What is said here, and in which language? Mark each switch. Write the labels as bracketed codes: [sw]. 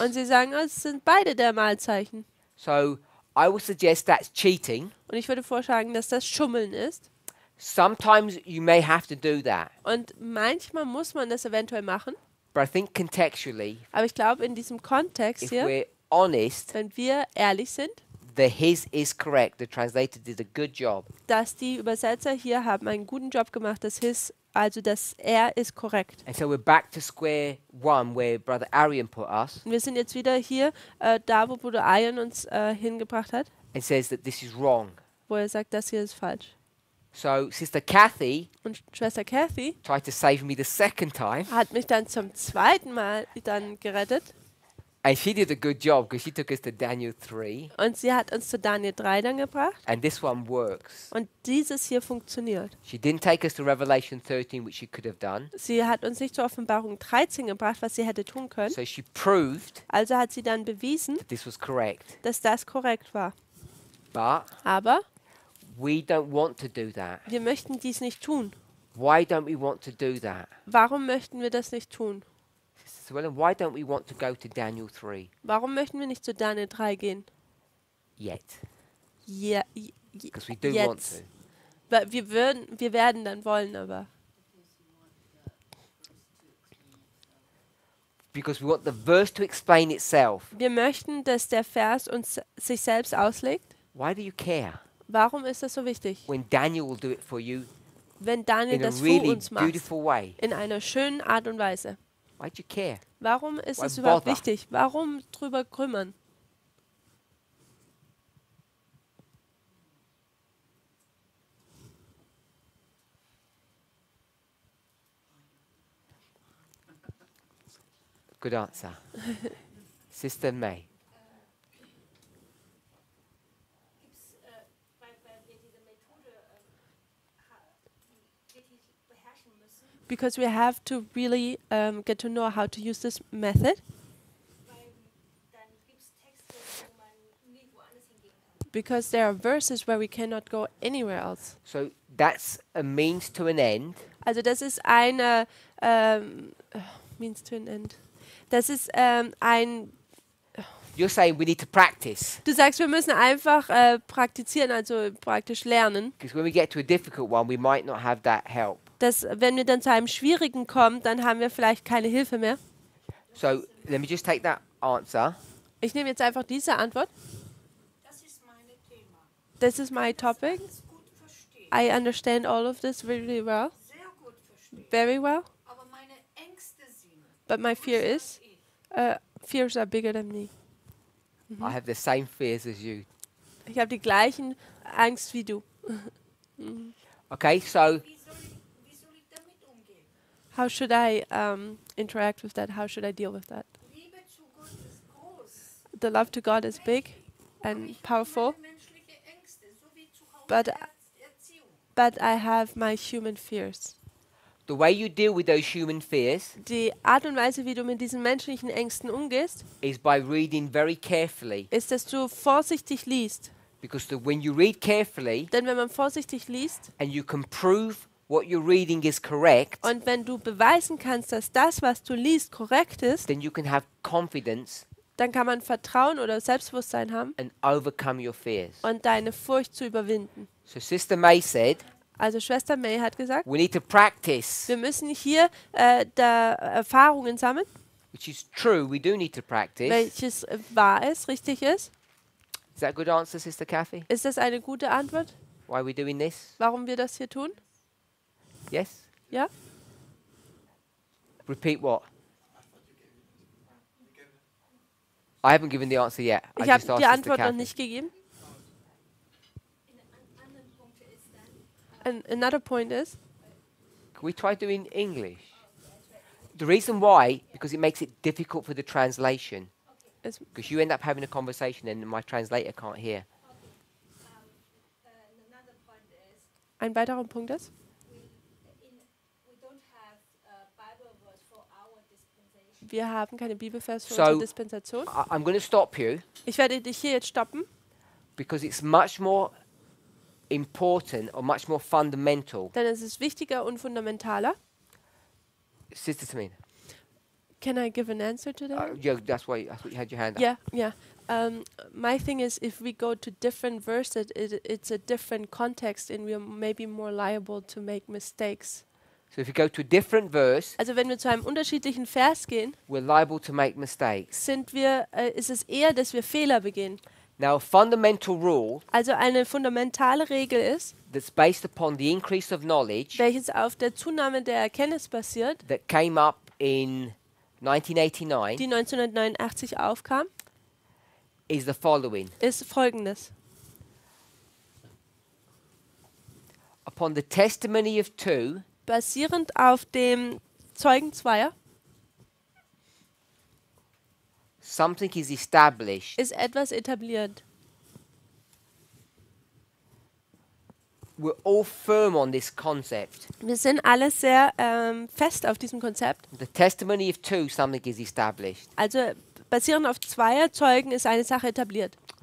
[de] Und sie sagen, oh, es sind beide der Malzeichen. [en] So I would suggest that's cheating. [de] Und ich würde vorschlagen, dass das Schummeln ist. [en] Sometimes you may have to do that. [de] Und manchmal muss man das eventuell machen. [en] But I think contextually, [de] Aber ich glaube, in diesem Kontext [en] if [de] hier, [en] we're honest, [de] wenn wir ehrlich sind, [en] the his is correct. The translator did a good job. [de] dass die Übersetzer hier haben einen guten Job gemacht, dass also das er ist korrekt. [en] And so we're back to square one where Brother Arian put us [de] Und wir sind jetzt wieder hier, da wo Bruder Ayan uns hingebracht hat, [en] and says that this is wrong. [de] wo er sagt, das hier ist falsch. [en] So Sister Kathy [de] Und Schwester Kathy [en] tried to save me the second time, [de] hat mich dann zum zweiten Mal dann gerettet. [en] and she did a good job because she took us to Daniel 3, [de] Und sie hat uns zu Daniel 3 dann gebracht. [en] and this one works. [de] Und dieses hier funktioniert. [en] She didn't take us to Revelation 13, which she could have done. [de] Sie hat uns nicht zur Offenbarung 13 gebracht, was sie hätte tun können. [en] So she proved [de] Also hat sie dann bewiesen, [en] that this was correct. [de] dass das korrekt war. [en] But [de] Aber [en] we don't want to do that. [de] wir möchten dies nicht tun. [en] Why don't we want to do that? [de] Warum möchten wir das nicht tun? [en] Sister Swellen, why don't we want to go to Daniel 3 [de] Warum möchten wir nicht zu Daniel 3 gehen? [en] yet? [de] Ja, [en] Because we do want [de] jetzt. [en] to. [de] Wir werden dann wollen, aber [en] Because we want the verse to explain itself. [de] wir möchten, dass der Vers uns sich selbst auslegt. [en] Why do you care [de] Warum ist das so wichtig? [en] when Daniel will do it for you [de] Wenn Daniel [en] in a [de] das für [en] really [de] uns macht, [en] beautiful way? [de] in einer schönen Art und Weise. [en] Why do you care? [de] Warum ist [en] Why [de] es überhaupt [en] bother? [de] wichtig? Warum drüber kümmern? [en] Good answer. Sister May. [de] Gibt's bei wir diese Methode wirklich beherrschen müssen, [en] Because we have to really get to know how to use this method. [de] weil dann gibt es Texte, wo man nie woanders hingehen kann. [en] Because there are verses where we cannot go anywhere else. So that's a means to an end. [de] Also das ist eine [en] means to an end. [de] Das ist ein. [en] You're saying we need to practice. [de] Du sagst, wir müssen einfach praktizieren, also praktisch lernen. [en] Because when we get to a difficult one, we might not have that help. [de] Dass, wenn wir dann zu einem schwierigen kommen, dann haben wir vielleicht keine Hilfe mehr. [en] So let me just take that answer. [de] Ich nehme jetzt einfach diese Antwort. Das ist mein Thema. [en] This is my topic. [de] Alles gut verstehen. [en] I understand all of this really well, [de] Sehr gut verstehen. [en] very well. [de] Aber meine Ängste sind. [en] But my fear is, fears are bigger than me. I have the same fears as you. [de] Ich habe die gleichen Angst wie du. [en] Okay, so [de] Wie soll ich damit umgehen? [en] How should I interact with that? How should I deal with that? [de] Liebe zu Gott ist groß. [en] The love to God is big and powerful, [de] Meine menschliche Ängste, so wie zu Hause [en] But- [de] Erziehung. [en] but I have my human fears. the way you deal with those human fears [de] Die Art und Weise, wie du mit diesen menschlichen Ängsten umgehst, [en] is by reading very carefully. [de] ist, dass du vorsichtig liest. [en] Because when you read carefully [de] Denn wenn man vorsichtig liest [en] and you can prove what you're reading is correct, [de] und wenn du beweisen kannst, dass das, was du liest, korrekt ist, [en] then you can have confidence [de] dann kann man Vertrauen oder Selbstbewusstsein haben [en] and overcome your fears. [de] und deine Furcht zu überwinden. [en] So Sister May said, [de] Also Schwester May hat gesagt, [en] we need to practice, [de] wir müssen hier da Erfahrungen sammeln, [en] which is true, we do need to practice. [de] welches wahr ist, richtig ist. [en] Is that a good answer, Sister Kathy? [de] Ist das eine gute Antwort, [en] Why we're doing this? [de] warum wir das hier tun? [en] Yes? [de] Ja? [en] Repeat what? I haven't given the answer yet. I [de] Ich [en] just [de] habe die [en] asked Sister [de] Antwort noch [en] Kathy. [de] nicht gegeben. In anderen Punkten ist dann, [en] Another point is, Can we try doing English? The reason why, because it makes it difficult for the translation. is Because you end up having a conversation and my translator can't hear. another point is, [de] ein weiterer Punkt ist, [en] we don't have a Bible verse for our dispensation. [de] wir haben keine Bibelvers für [en] So- [de] unsere Dispensation. [en] I'm going to stop you [de] Ich werde dich hier jetzt stoppen, [en] because it's much more important or much more fundamental. [de] denn es ist wichtiger und fundamentaler. [en] Sister Tamina. Can I give an answer to that? Yeah, that's why I thought you had your hand up. Yeah. My thing is, if we go to different verses, it's a different context, and we are maybe more liable to make mistakes. So if you go to a different verse, [de] Also wenn wir zu einem unterschiedlichen Vers gehen, [en] we're liable to make mistakes. [de] ist es eher, dass wir Fehler begehen. [en] Now, a fundamental rule [de] Also eine fundamentale Regel ist, [en] that's based upon the increase of knowledge [de] welches auf der Zunahme der Erkenntnis basiert, [en] that came up in 1989 [de] die 1989 aufkam, [en] is the following. [de] ist folgendes. [en] Upon the testimony of two, [de] Basierend auf dem Zeugen zweier [en] something is established. [de] ist etwas etabliert. [en] We're all firm on this concept. [de] Wir sind alle sehr fest auf diesem Konzept. [en] The testimony of two, something is established. [de] Also basierend auf zweier Zeugen ist eine Sache etabliert.